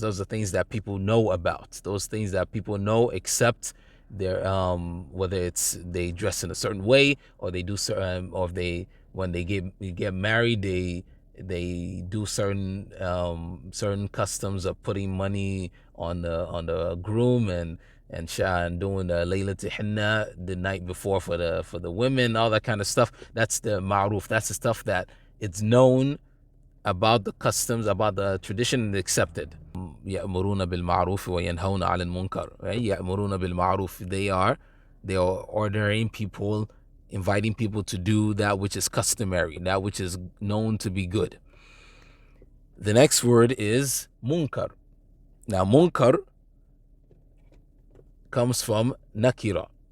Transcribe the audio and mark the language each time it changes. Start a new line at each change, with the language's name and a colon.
English: Those are things that people know about. Those things that people know, except their whether it's they dress in a certain way, or they do certain, or they when they get married, they do certain customs of putting money on the groom and doing the Laylatul Hinna the night before for the women, all that kind of stuff. That's the ma'ruf. That's the stuff that it's known about, the customs, about the tradition, and accepted.
Arabic: يأمرون بالمعروف وينهون عن المنكر.
English: Right?
Arabic: يأمرون بالمعروف.
English: They are ordering people, inviting people to do that which is customary, that which is known to be good. The next word is munkar. Now, munkar comes from nakira.